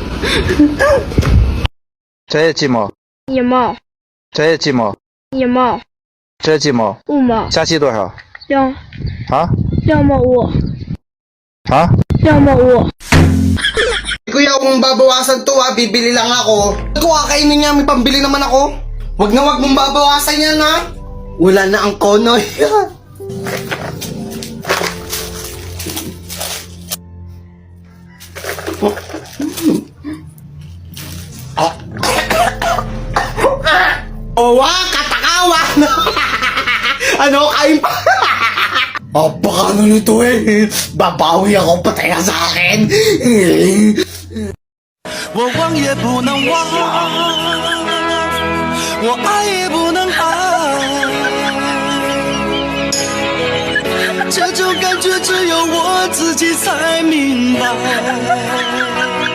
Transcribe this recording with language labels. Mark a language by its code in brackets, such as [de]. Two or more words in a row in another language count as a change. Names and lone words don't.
[zh] 这几毛，一毛，这几毛，一毛，这几毛， 5毛，下期多少？ 2毛5， 2毛5。 [tl] Kuya, kung babawasan to ha, bibili lang ako. Kung kakainin niya, may pambili naman ako. Wag mong babawasan yan ha. Wala na ang konoy. Owa, katakawan! Ano, kain pa? Baka ano nito eh. Babawi ako, patay ka sa akin. [zh] 我忘也不能忘，我爱也不能爱，这种感觉只有我自己才明白。